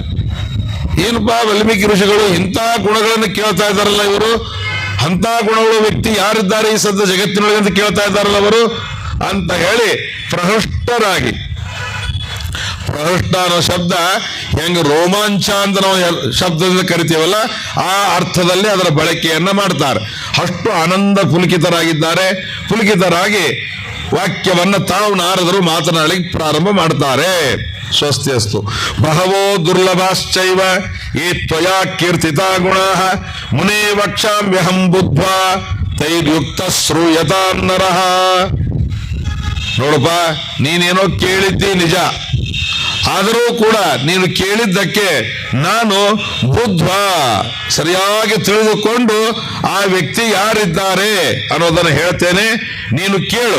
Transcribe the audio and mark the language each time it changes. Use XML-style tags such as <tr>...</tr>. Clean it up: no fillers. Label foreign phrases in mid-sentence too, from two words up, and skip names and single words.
<kn>ಏನಪ್ಪಾ ವಾಲ್ಮೀಕಿ ಋಷಿಗಳು ಇಂಥ ಗುಣಗಳನ್ನು ಕೇಳ್ತಾ ಇದ್ದಾರಲ್ಲ ಇವರು, ಅಂತ ಗುಣಗಳ ವ್ಯಕ್ತಿ ಯಾರಿದ್ದಾರೆ ಈ ಸದ್ಯ ಜಗತ್ತಿನೊಳಗೆ ಅಂತ ಕೇಳ್ತಾ ಇದ್ದಾರಲ್ಲ ಅವರು ಅಂತ ಹೇಳಿ ಪ್ರಹೃಷ್ಟರಾಗಿ, ಪ್ರಹೃಷ್ಟ ಅನ್ನೋ ಶಬ್ದ ಹೆಂಗ ರೋಮಾಂಚ ಅಂತ ನಾವು ಶಬ್ದದಿಂದ ಕರಿತೀವಲ್ಲ ಆ ಅರ್ಥದಲ್ಲಿ ಅದರ ಬಳಕೆಯನ್ನ ಮಾಡ್ತಾರೆ. ಅಷ್ಟು ಆನಂದ ಪುಲಕಿತರಾಗಿದ್ದಾರೆ. ಪುಲಕಿತರಾಗಿ ವಾಕ್ಯವನ್ನ ತಾವು ನಾರದರು ಮಾತನಾಡಲಿಕ್ಕೆ ಪ್ರಾರಂಭ ಮಾಡ್ತಾರೆ.</kn> <sa>ಸ್ವಸ್ತಿ ಅಸ್ತು. ಬಹವೋ ದುರ್ಲಭಾಶ್ಚೈವ ಯೇ ತ್ವಯಾ ಕೀರ್ತಿತಾ ಗುಣಾಃ ಮುನೇ ವಕ್ಷಾಮ್ಯಹಂ ಬುದ್ಧ್ವಾ ತೈರ್ಯುಕ್ತ ಶ್ರೂಯತಾ ನರಃ.</sa> <kn>ನೋಡಪ್ಪ, ನೀನೇನೋ ಕೇಳಿದ್ದಿ ನಿಜ, ಆದರೂ ಕೂಡ ನೀನು ಕೇಳಿದ್ದಕ್ಕೆ ನಾನು ಬುದ್ಧ ಸರಿಯಾಗಿ ತಿಳಿದುಕೊಂಡು ಆ ವ್ಯಕ್ತಿ ಯಾರಿದ್ದಾರೆ ಅನ್ನೋದನ್ನು ಹೇಳ್ತೇನೆ, ನೀನು ಕೇಳು.</kn>